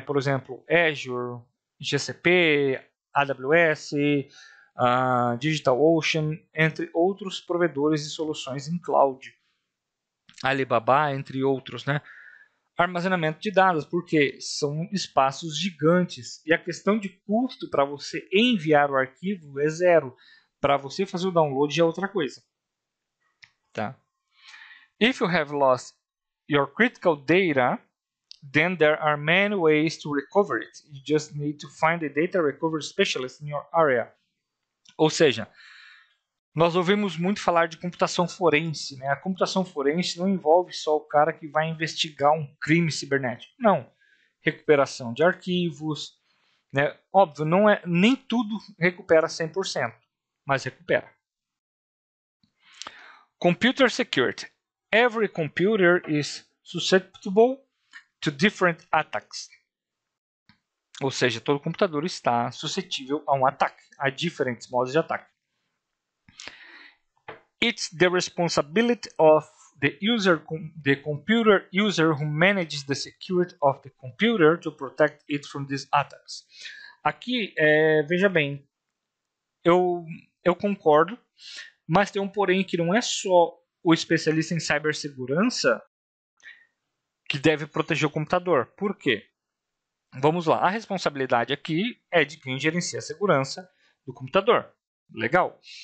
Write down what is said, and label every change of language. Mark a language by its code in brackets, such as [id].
[pt] Por exemplo, Azure, GCP, AWS, DigitalOcean, entre outros provedores de soluções em cloud. Alibaba, entre outros, né? Armazenamento de dados, porque são espaços gigantes e a questão de custo para você enviar o arquivo é zero. Para você fazer o download é outra coisa. Tá? [en] If you have lost your critical data, then there are many ways to recover it. You just need to find a data recovery specialist in your area. [pt] Ou seja, nós ouvimos muito falar de computação forense, né? A computação forense não envolve só o cara que vai investigar um crime cibernético. Não. Recuperação de arquivos, né? Óbvio, não é, nem tudo recupera 100%, mas recupera. [en] Computer security. Every computer is susceptible to different attacks. [pt] Ou seja, todo computador está suscetível a um ataque, a diferentes modos de ataque. [en] It's the responsibility of the computer user who manages the security of the computer to protect it from these attacks. [pt] Aqui, veja bem, eu concordo, mas tem um porém que não é só o especialista em cibersegurança que deve proteger o computador. Por quê? Vamos lá, a responsabilidade aqui é de quem gerencia a segurança do computador. Legal.